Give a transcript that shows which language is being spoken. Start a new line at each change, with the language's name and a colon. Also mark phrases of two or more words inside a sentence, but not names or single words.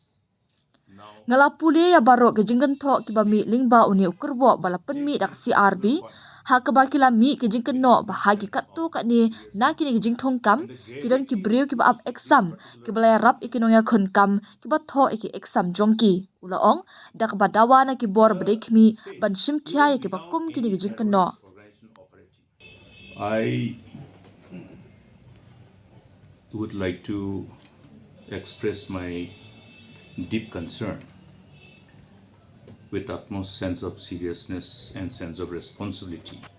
Khasi: ngala pule ya baro ke jingkan tho ki ba mi link ba uni ukurbo bala penmi dak CRB ha ka ba kila mi ke jingkan no ba hagi kattu ka ni na kini ke jing thong kam ki don ki breu ki ba up exam ki bala rap ikinong ya khon kam ki ba tho ki exam jongki ula ong dak ba dawa na ki bor bdek mi ban shim khya ki ba kum kini ke jingkan no
English: I would like to express my deep concern with utmost sense of seriousness and sense of responsibility